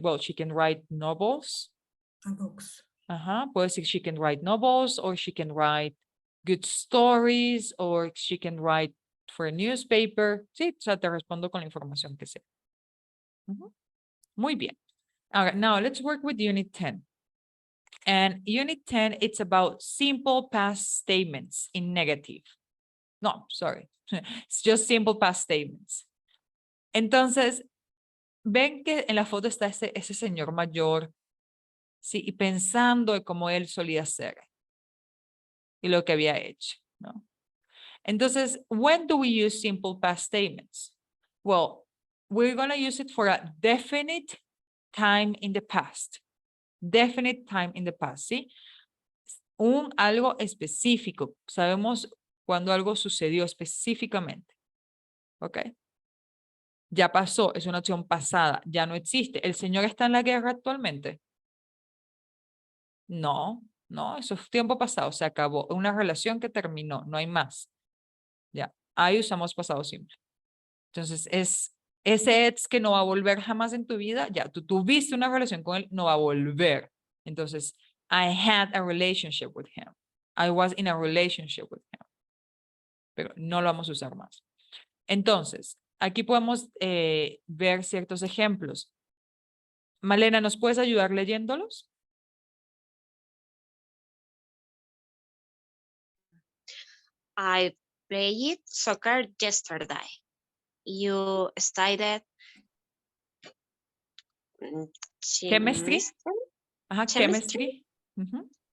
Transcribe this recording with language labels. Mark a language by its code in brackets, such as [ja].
[en] Well, she can write novels. A box. Ajá. [es] Puedo decir [en] she can write novels, or she can write good stories, or she can write for a newspaper. [es] Sí, o sea, te respondo con la información que sé. Muy bien. [en] All right, now let's work with Unit 10. And Unit 10, it's about simple past statements in negative. No, sorry. It's just simple past statements. [es] Entonces, ven que en la foto está ese señor mayor, sí, y pensando en cómo él solía ser y lo que había hecho, ¿no? [en] Entonces, when do we use simple past statements? Well, we're going to use it for a definite time in the past. Definite time in the past, ¿sí? [es] Algo específico. Sabemos cuando algo sucedió específicamente. ¿Ok? Ya pasó, es una acción pasada, ya no existe. ¿El Señor está en la guerra actualmente? No, no, eso es tiempo pasado, se acabó. Una relación que terminó, no hay más. Ya, ahí usamos pasado simple. Entonces, ese ex que no va a volver jamás en tu vida, ya, tú tuviste una relación con él, no va a volver. [en] Entonces, I had a relationship with him. I was in a relationship with him. [es] Pero no lo vamos a usar más. Entonces, aquí podemos ver ciertos ejemplos. Malena, ¿nos puedes ayudar leyéndolos? [en] I played soccer yesterday. You studied Chemistry. chemistry Ajá, chemistry. Ujú.